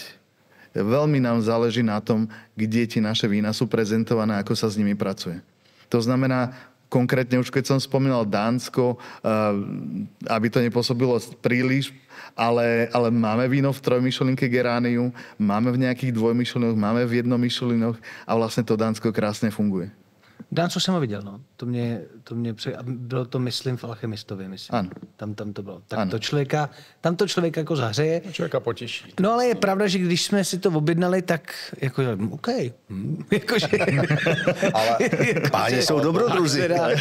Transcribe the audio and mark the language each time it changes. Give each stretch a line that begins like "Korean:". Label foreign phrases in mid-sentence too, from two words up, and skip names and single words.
Slovak: Veľmi nám záleží na tom, kde tie naše vína sú prezentované, ako sa s nimi pracuje. To znamená, konkrétne už keď som spomínal Dánsko, aby to nepôsobilo príliš, ale máme víno v 3 Michelinke Geraniu, máme v nejakých 2 Michelinoch, máme v 1 Michelinoch a vlastne to Dánsko krásne funguje.
Czech: Dánsko jsem ho viděl, no. To mě bylo to, myslím, v Alchemistově, myslím. Ano. Tam to bylo. Tak tam to člověka jako zahřeje. Člověka potěší. No ale je pravda, že když jsme si to objednali, tak jako, OK. Jakože... Ale páni jsou dobrodruzi.